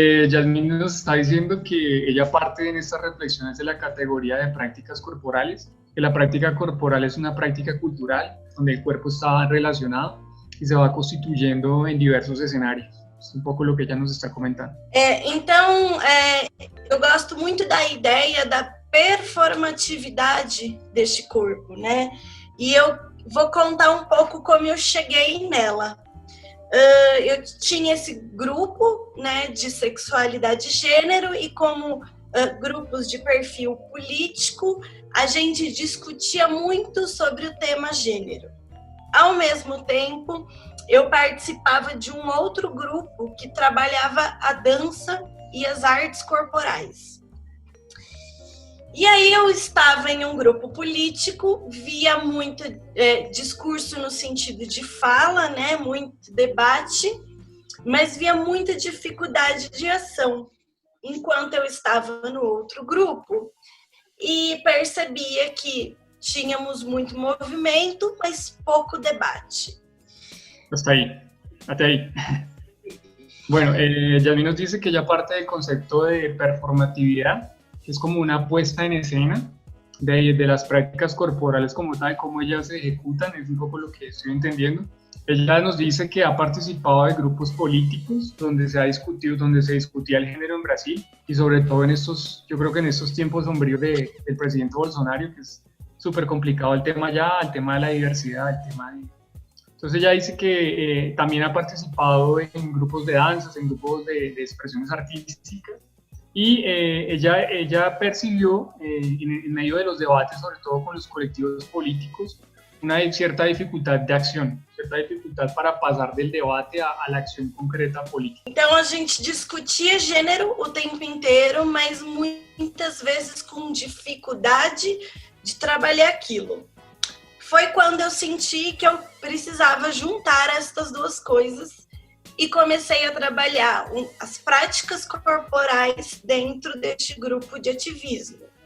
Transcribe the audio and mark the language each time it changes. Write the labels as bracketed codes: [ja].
[es] Yasmín nos está diciendo que ella parte en estas reflexiones de la categoría de prácticas corporales, que la práctica corporal es una práctica cultural donde el cuerpo está relacionado y se va constituyendo en diversos escenarios. [pt] É um pouco o que ela nos está comentando. Então, eu gosto muito da ideia da performatividade deste corpo, né? E eu vou contar um pouco como eu cheguei nela. Eu tinha esse grupo, né, de sexualidade e gênero, e como grupos de perfil político, a gente discutia muito sobre o tema gênero. Ao mesmo tempo, eu participava de um outro grupo que trabalhava a dança e as artes corporais. E aí eu estava em um grupo político, via muito discurso no sentido de fala, né, muito debate, mas via muita dificuldade de ação, enquanto eu estava no outro grupo, e percebia que tínhamos muito movimento, mas pouco debate. [es] Hasta ahí. Bueno, Yasmín nos dice que ella parte del concepto de performatividad, que es como una puesta en escena de las prácticas corporales como tal, cómo ellas se ejecutan, es un poco lo que estoy entendiendo. Ella nos dice que ha participado de grupos políticos donde se ha discutido, donde se discutía el género en Brasil, y sobre todo en estos, yo creo que en estos tiempos sombríos del presidente Bolsonaro, que es súper complicado el tema ya, el tema de la diversidad, el tema de... Entonces ella dice que también ha participado en grupos de danzas, en grupos de expresiones artísticas, y ella percibió en medio de los debates, sobre todo con los colectivos políticos, una cierta dificultad de acción, cierta dificultad para pasar del debate a la acción concreta política. [pt] Então a gente discutia gênero o tempo inteiro, mas muitas vezes com dificuldade de trabalhar aquilo. Foi quando eu senti que eu precisava juntar estas duas coisas e comecei a trabalhar as práticas corporais dentro deste grupo de ativismo.